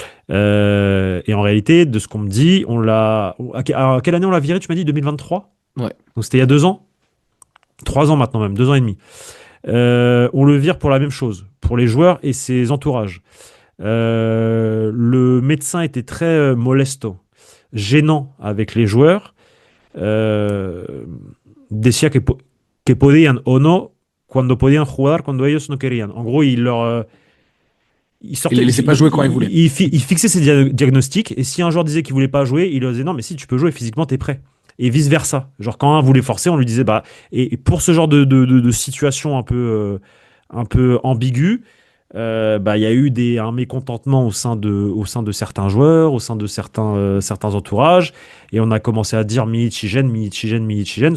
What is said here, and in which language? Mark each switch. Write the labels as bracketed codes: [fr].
[fr] Et en réalité, de ce qu'on me dit, à quelle année on l'a viré? Tu m'as dit 2023? Ouais. Donc c'était il y a 2 ans? 3 ans maintenant même, 2 ans et demi. On le vire pour la même chose, pour les joueurs et ses entourages. Le médecin était très molesto, gênant avec les joueurs. [es] Euh, Decía que podían o no cuando podían jugar cuando ellos no querían. [fr] En gros, il Il sortait, les laissait pas jouer quand il voulait. il fixait ses diagnostics et si un joueur disait qu'il voulait pas jouer, il lui disait non, mais si tu peux jouer physiquement, t'es prêt. Et vice versa. Genre quand un voulait forcer, on lui disait bah. Et pour ce genre de situation un peu ambiguë, bah il y a eu un mécontentement au sein de certains joueurs, au sein de certains entourages, et on a commencé à dire Miichigen, Miichigen, Miichigen.